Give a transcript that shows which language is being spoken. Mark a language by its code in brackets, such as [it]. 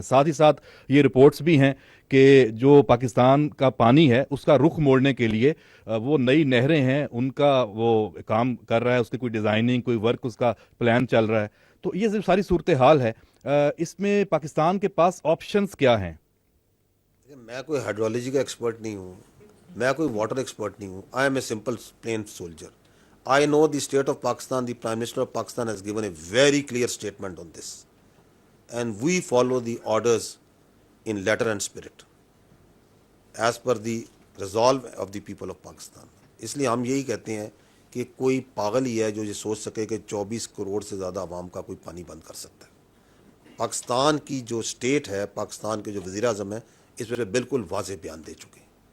[ur] ساتھ ہی ساتھ یہ رپورٹس بھی ہیں کہ جو پاکستان کا پانی ہے اس کا رخ موڑنے کے لیے وہ نئی نہریں ہیں, ان کا وہ کام کر رہا ہے, اس کی کوئی ڈیزائننگ, کوئی ورک, اس کا پلان چل رہا ہے. تو یہ ساری صورتحال ہے. اس میں پاکستان کے پاس آپشنز کیا ہیں؟ میں کوئی ہائیڈرولوجی کا ایکسپرٹ نہیں ہوں, میں کوئی واٹر ایکسپرٹ نہیں ہوں. [en] I am a simple plain soldier. I know the state of Pakistan, the Prime Minister of Pakistan has given a very clear statement on this. And we follow the orders in letter and spirit as per the resolve of the people of Pakistan. [ur] اس لیے ہم یہی کہتے ہیں کہ کوئی پاگل ہی ہے جو یہ سوچ سکے کہ 24 کروڑ سے زیادہ عوام کا کوئی پانی بند کر سکتا ہے. پاکستان کی جو اسٹیٹ ہے, پاکستان کے جو وزیر اعظم ہیں, اس پہ بالکل واضح بیان دے چکے ہیں.